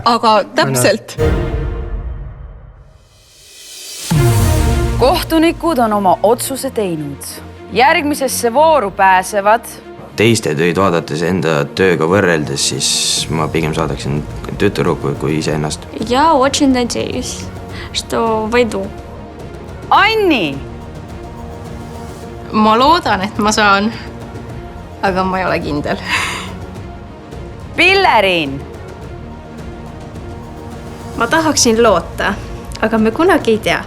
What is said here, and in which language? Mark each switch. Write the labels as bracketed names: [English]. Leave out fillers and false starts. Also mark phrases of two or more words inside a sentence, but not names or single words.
[Estonian] Aga täpselt. Kohtunikud on oma otsuse teinud. Järgmisesse vooru pääsevad Teiste töid vaadates enda tööga võrreldes, siis ma pigem saadaksin tütruku kui ise ennast. [Russian] Я очень надеюсь, что войду. [Estonian] Anni! Ma loodan, et ma saan, aga ma ei ole kindel. Pilleriin! Ma tahaksin loota, aga me kunagi ei tea.